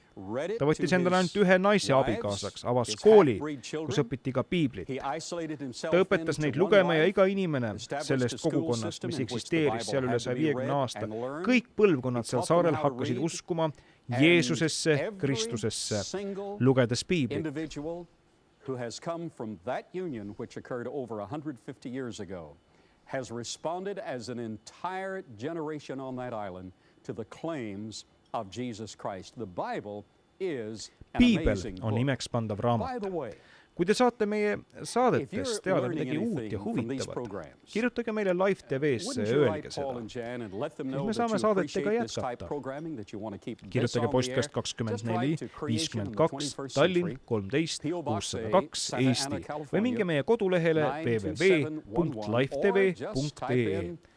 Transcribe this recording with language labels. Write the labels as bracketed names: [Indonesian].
[Estonian] Ta võttis endale ainult ühe naise abikaasaks, avas kooli, kus õpiti ka Piiblit. Ta õpetas neid lugema ja iga inimene sellest kogukonnast, mis eksisteeris seal üle 150 aasta. Kõik põlvkonnad seal saarel hakkasid uskuma Jeesusesse, Kristusesse, lugedes Piiblit. [English] Who has come from that union, which occurred over 150 years ago, has responded as an entire generation on that island to the claims of Jesus Christ. The Bible is an amazing book. [Estonian] On imekspandav raamat. Kui te saate meie saadetest teada midagi uut ja huvitavat, kirjutage meile Live TV-sse ja öelge seda. Siis me saame saadetega jätkata. Kirjutage postkast 24 52 Tallinn 13 602 Eesti või minge meie kodulehele www.livetv.ee.